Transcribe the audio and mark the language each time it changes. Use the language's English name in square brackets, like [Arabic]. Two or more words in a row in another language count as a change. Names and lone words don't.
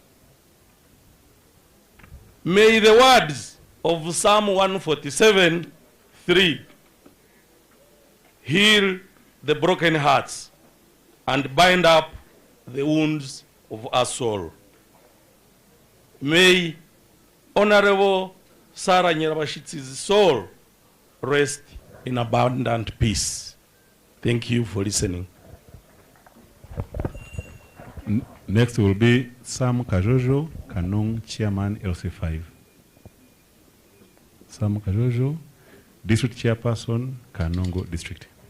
[English] May the words of Psalm 147:3 heal the broken hearts and bind up the wounds of our soul. May Honorable Sarah Nyirabashitsi's soul rest in abundant peace. Thank you for listening. Next will be Sam Kajojo, Kanong Chairman LC5. Sam Kajojo, District Chairperson, Kanongo District.